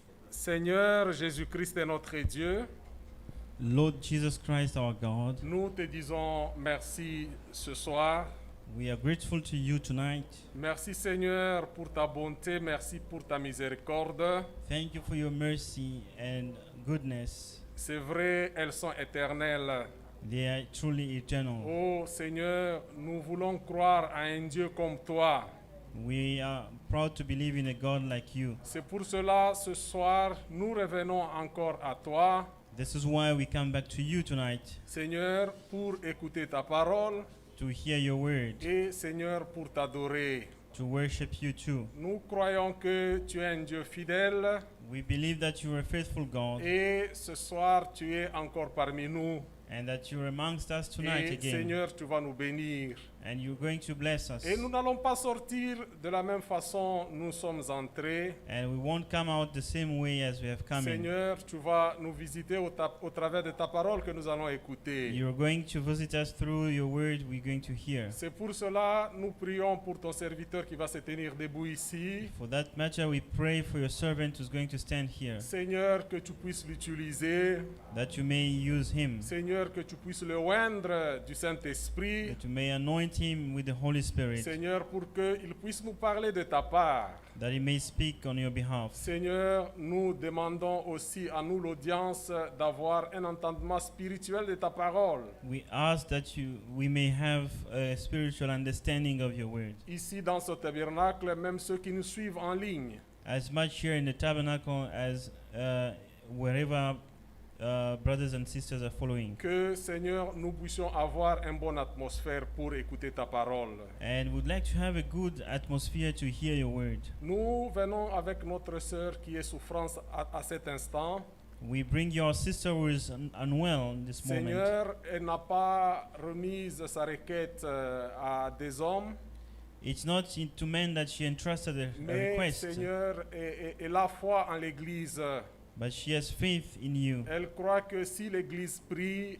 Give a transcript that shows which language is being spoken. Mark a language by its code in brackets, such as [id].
[fr] Seigneur Jésus-Christ est notre Dieu. [en] Lord Jesus Christ, our God, [fr] Nous te disons merci ce soir. [en] we are grateful to you tonight. [fr] Merci Seigneur pour ta bonté, merci pour ta miséricorde. [en] Thank you for your mercy and goodness. [fr] C'est vrai, elles sont éternelles. [en] They are truly eternal. [fr] Oh Seigneur, nous voulons croire à un Dieu comme toi. [en] We are proud to believe in a God like you. [fr] C'est pour cela, ce soir, nous revenons encore à toi, [en] This is why we come back to you tonight, [fr] Seigneur, pour écouter ta parole [en] to hear your word, [fr] et Seigneur, pour t'adorer. [en] to worship you too. [fr] Nous croyons que tu es un Dieu fidèle [en] We believe that you are a faithful God [fr] et ce soir, tu es encore parmi nous. [en] and that you are amongst us tonight [fr] Et [en] again. [fr] Seigneur, tu vas nous bénir. [en] And you're going to bless us. [fr] Et nous n'allons pas sortir de la même façon nous sommes entrés. [en] And we won't come out the same way as we have come in. [fr] Seigneur, tu vas nous visiter au travers de ta parole que nous allons écouter. [en] You're going to visit us through your word we're going to hear. [fr] C'est pour cela nous prions pour ton serviteur qui va se tenir debout ici. [en] For that matter, we pray for your servant who's going to stand here, [fr] Seigneur, que tu puisses l'utiliser. [en] that you may use him, [fr] Seigneur, que tu puisses le oindre du Saint-Esprit. [en] that you may anoint him with the Holy Spirit, [fr] Seigneur, pour qu'il puisse nous parler de ta part. [en] that he may speak on your behalf. [fr] Seigneur, nous demandons aussi à nous, l'audience, d'avoir un entendement spirituel de ta parole. [en] We ask that we may have a spiritual understanding of your word. [fr] Ici, dans ce tabernacle, même ceux qui nous suivent en ligne. [en] As much here in the tabernacle as wherever brothers and sisters are following. [fr] Que, Seigneur, nous puissions avoir une bonne atmosphère pour écouter ta parole. [en] And we'd like to have a good atmosphere to hear your word. [fr] Nous venons avec notre sœur qui est souffrance à cet instant. [en] We bring your sister who is unwell in this moment. [fr] Seigneur, elle n'a pas remis sa requête à des hommes, [en] It's not to men that she entrusted a [fr] mais [en] request, [fr] Seigneur, elle a foi en l'Église. [en] but she has faith in you. [fr] Elle croit que si l'Église prie,